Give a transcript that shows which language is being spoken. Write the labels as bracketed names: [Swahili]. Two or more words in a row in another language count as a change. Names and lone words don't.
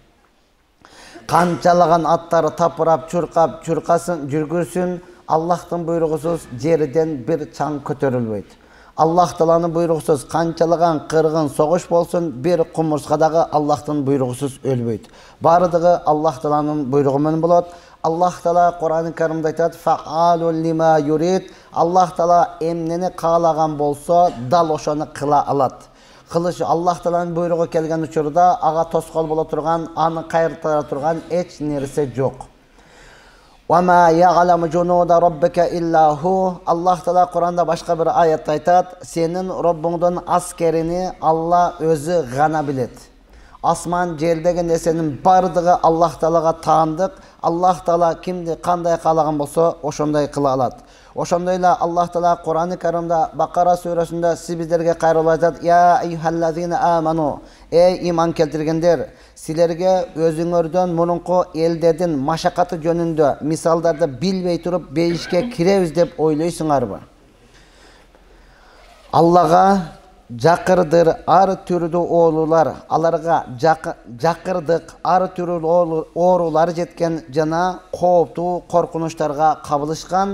[Kyrgyz] Канчалаган аттар тапырап, чуркап, чуркасын, жүргүрсүн, Аллахтын буйругусуз жерден бир чаң көтөрүлбөйт. Аллах Тааланын буйругусуз канчалаган кыргын согуш болсун, бир кумурскадагы Аллахтын буйругусуз өлбөйт. Бардыгы Аллах Тааланын буйругу менен болот. Аллах Таала Кур'ан-ы Каримде айтат: [Arabic] "فعال لما يريد". [Kyrgyz] Аллах Таала эмнени каалаган болсо, дал ошону кыла алат. Кылышы Аллах Тааланын буйругу келген учурда ага тоскоол боло турган, аны кайртыра турган эч нерсе жок. [Arabic] وَمَا يَعْلَمُ جُنُودَ رَبِّكَ إِلَّا هُوَ. [Kyrgyz] Аллах Таала Кур'анда башка бир аятта айтат: "Сенин Роббуңдун аскерини Алла өзү гана билет". Асман жердеги нерсенин бардыгы Аллах Таалага таандык. Аллах Таала кимди кандай каалаган болсо, ошондой кыла алат. Ошондой эле Аллах Таала Кур'ан-ы Каримде Бакара сүрөсүндө сиз биздерге кайрылып айтат: [Arabic] "يا أيها الذين آمنوا". [Kyrgyz] Эй иман келтиргендер, силерге өзүңөрдөн мурунку элдердин машакаты жөнүндө мисалдарды билбей туруп бейишке киребиз деп ойлойсуңарбы? Аллага жакырдыр ар түрдүү оолулар, аларга жакырдык ар түрдүү оорулар жеткен жана кооптуу коркунучтарга кабылышкан.